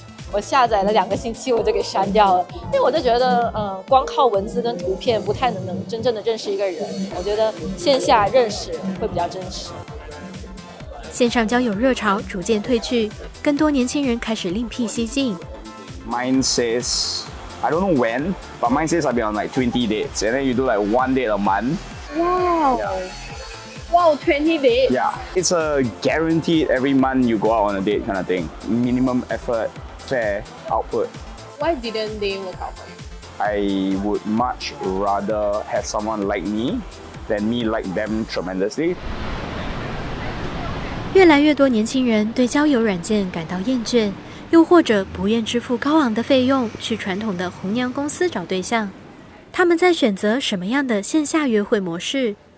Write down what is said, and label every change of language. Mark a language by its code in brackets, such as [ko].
[zh] 我下载了2个星期，我就给删掉了，因为我就觉得，光靠文字跟图片不太能真正的认识一个人。我觉得线下认识会比较真实。线上交友热潮逐渐退去，更多年轻人开始另辟蹊径。 [en] Mine says, I don't know when, but mine says I've been on like 20 dates, and then you do like 1 date a month. Wow. Yeah. Wow, 20 dates. Yeah, it's a guaranteed every month you go out on a date kind of thing. Minimum effort, fair output. Why didn't they work out for you? I would much rather have someone like me than me like them tremendously. [zh] 越来越多年轻人对交友软件感到厌倦，又或者不愿支付高昂的费用去传统的红娘公司找对象。他们在选择什么样的线下约会模式？